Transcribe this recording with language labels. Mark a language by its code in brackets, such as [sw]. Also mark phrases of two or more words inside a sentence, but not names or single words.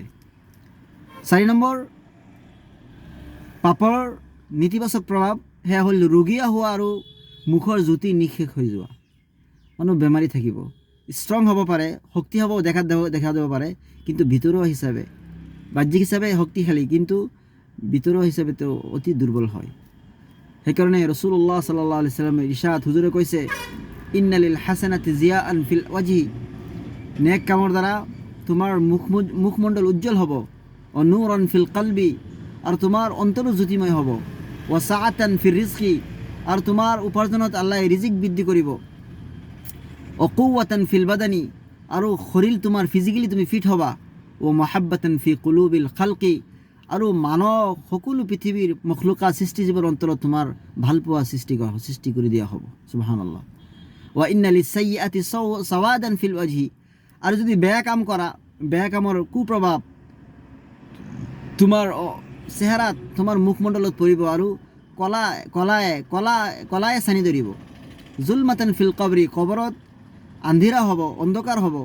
[as] 4 নম্বৰ পাপৰ নেতিবাচক প্ৰভাৱ সেয়া হ'ল ৰোগীয়া হোৱা আৰু মুখৰ জ্যোতি নিঃশেষ হৈ যোৱা। মানুহ বেমাৰী থাকিব, ষ্ট্ৰং হ'ব পাৰে, শক্তি হ'ব, দেখা দিব পাৰে, কিন্তু ভিতৰুৱা হিচাপে, বাহ্যিক হিচাপে শক্তিশালী, কিন্তু ভিতৰুৱা হিচাপে তেওঁ অতি দুৰ্বল হয়। সেইকাৰণে ৰাসূলুল্লাহ [ar] صلى الله عليه وسلم [as] ইৰশাদ হুজুৰে কৈছে [ar] إن للحسنات ضياء في الوجه, [as] নেক কামৰ দ্বাৰা তোমাৰ মুখমণ্ডল উজ্জ্বল হ'ব, [ar] ونورا في القلب, [as] আৰু তোমাৰ অন্তৰো জ্যোতিময় হ'ব, [ar] وسعة في الرزق, [as] আৰু তোমাৰ উপাৰ্জনত আল্লাহ ৰিজিক বৃদ্ধি কৰিব, [ar] وقوة في البدن, [as] আৰু শৰীৰ তোমাৰ ফিজিকেলি তুমি ফিট হ'বা, [ar] ومحبة في قلوب الخلق, [as] আৰু মানৱ সকলো পৃথিৱীৰ মখলুকাত সৃষ্টিজীৱৰ অন্তৰত তোমাৰ ভালপোৱা সৃষ্টি কৰি দিয়া হ'ব। [ar] سبحان الله وإن للسيئات سوادا في الوجه, [as] আৰু যদি বেয়া কাম কৰা, বেয়া কামৰ কুপ্ৰভাৱ তোমাৰ চেহাৰাত, তোমাৰ মুখমণ্ডলত পৰিব আৰু কলায়ে চানি ধৰিব। [ar] ظلمات في القبر, [as] কবৰত আন্ধিৰা হ'ব, অন্ধকাৰ হ'ব।